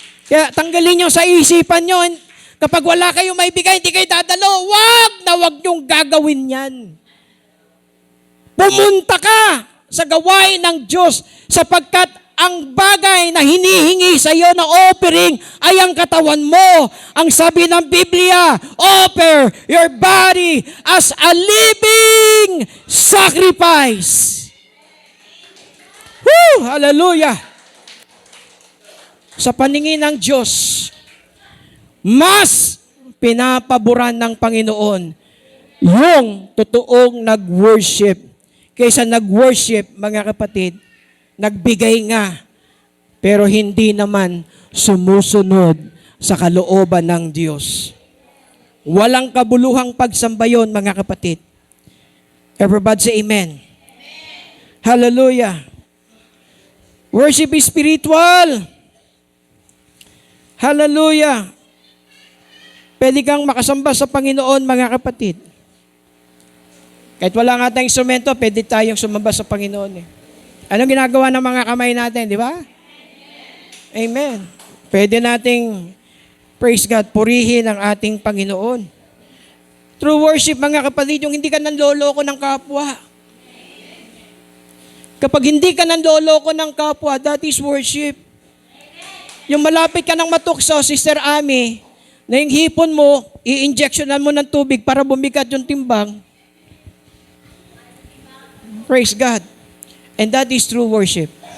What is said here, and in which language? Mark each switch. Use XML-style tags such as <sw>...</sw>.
<tl>Kaya tanggalin nyo sa isipan nyo, kapag wala kayong maibigay, hindi kayo dadalo, wag nyong gagawin yan. Pumunta ka sa gawain ng Diyos sapagkat ang bagay na hinihingi sa iyo na offering ay ang katawan mo. Ang sabi ng Biblia,</tl> <en>offer your body as a living sacrifice. Woo! Hallelujah!</en> <tl>Sa paningin ng Diyos, mas pinapaboran ng Panginoon yung totoong nag-worship kaysa nag-worship, mga kapatid, nagbigay nga, pero hindi naman sumusunod sa kalooban ng Diyos. Walang kabuluhang pagsamba yun, mga kapatid.</tl> <en>Everybody say amen.</en> <tl>Hallelujah.</tl> <en>Worship is spiritual. Hallelujah.</en> <tl>Pwede kang makasamba sa Panginoon, mga kapatid. Kahit wala nga tayong instrumento, pwede tayong sumamba sa Panginoon. Anong ginagawa ng mga kamay natin, di ba? Amen. Pwede nating, praise God, purihin ang ating Panginoon.</tl> <en>True worship,</en> <tl>mga kapatid, yung hindi ka nanloloko ng kapwa. Kapag hindi ka nanloloko ng kapwa,</tl> <en>that is worship.</en> <tl>Yung malapit ka ng matukso, Sister Ami, na yung hipon mo, i-injectionan mo ng tubig para bumigat yung timbang.</tl> <en>Praise God. And that is true worship.</en>